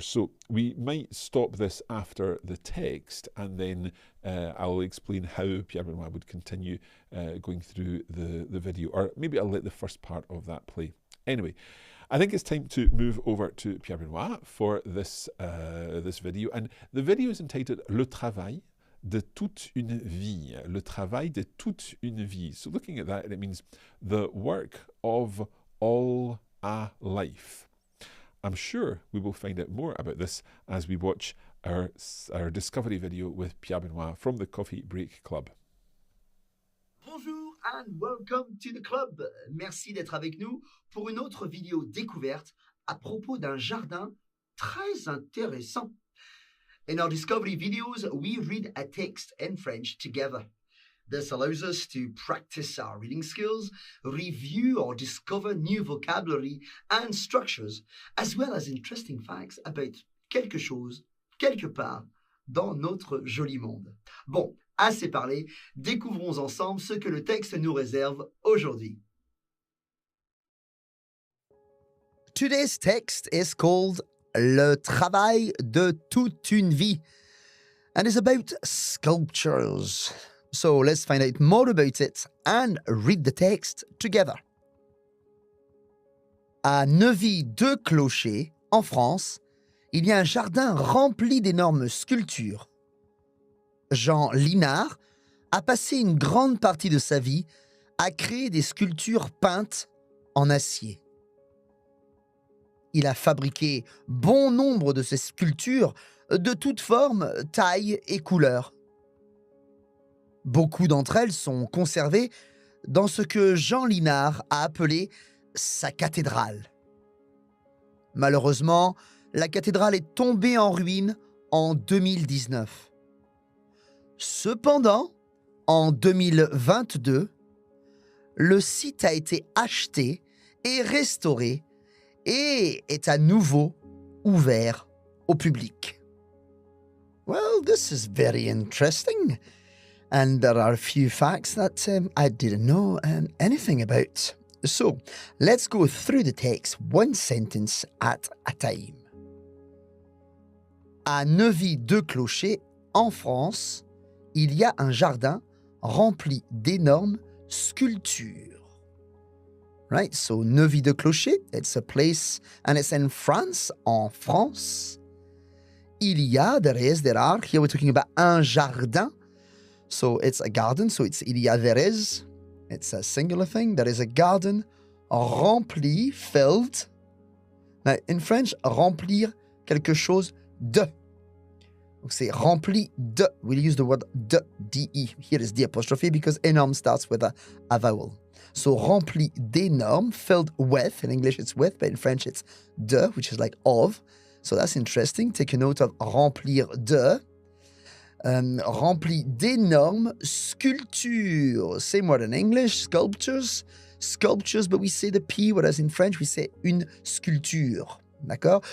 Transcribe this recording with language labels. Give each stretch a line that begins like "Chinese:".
English: So we might stop this after the text and then I'll explain how Pierre Benoit would continue going through the video, or maybe I'll let the first part of that play. Anyway, I think it's time to move over to Pierre Benoit for this video. And the video is entitled
French: Le travail de toute une vie. Le travail de toute une vie.
English: So looking at that, it means the work of all a life. I'm sure we will find out more about this as we watch our discovery video with Pierre Benoit from the Coffee Break Club. Bonjour and welcome to the club.
French: Merci d'être avec nous pour une autre vidéo découverte à propos d'un jardin très intéressant.
English: In our discovery videos, we read a text in French together. This allows us to practice our reading skills, review or discover new vocabulary and structures, as well as interesting facts about
French: quelque chose, quelque part, dans notre joli monde. Bon, assez parlé, découvrons ensemble ce que le texte nous réserve aujourd'hui.
English: Today's text is called
French: Le travail de toute une vie
English: and is about sculptures. So let's find out more about it and read the text together.
French: À Neuvy-deux-Clochers, en France, il y a un jardin rempli d'énormes sculptures. Jean Linard a passé une grande partie de sa vie à créer des sculptures peintes en acier. Il a fabriqué bon nombre de ces sculptures de toutes formes, tailles et couleurs. Beaucoup d'entre elles sont conservées dans ce que Jean Linard a appelé sa cathédrale. Malheureusement, la cathédrale est tombée en ruine en 2019. Cependant, en 2022, le site a été acheté et restauré et est à nouveau ouvert au public.
English: Well, this is very interesting. And there are a few facts that I didn't know anything about. So, let's go through the text one sentence at a time.
French: À Neuvy-deux-Clochers, en France, il y a un jardin rempli d'énormes sculptures.
English: Right, so Neuvy-deux-Clochers, it's a place and it's in France,
French: en France. Il y a,
English: there are, here we're talking about
French: un jardin.
English: So it's a garden, so it's
French: il y a,
English: there is. It's a singular thing. There is a garden
French: rempli,
English: filled. Now, in French,
French: remplir quelque chose de. Donc c'est rempli de.
English: We'll use the word de, de. Here is the apostrophe because énorme starts with a vowel. So
French: rempli d'énormes,
English: filled with. In English it's with, but in French it's de, which is like of. So that's interesting.
French: Take a note of remplir de. Rempli d'énormes sculptures.
English: Same word in English, sculptures. sculptures, but we say the P, whereas in French, we say
French: une sculpture. D'accord?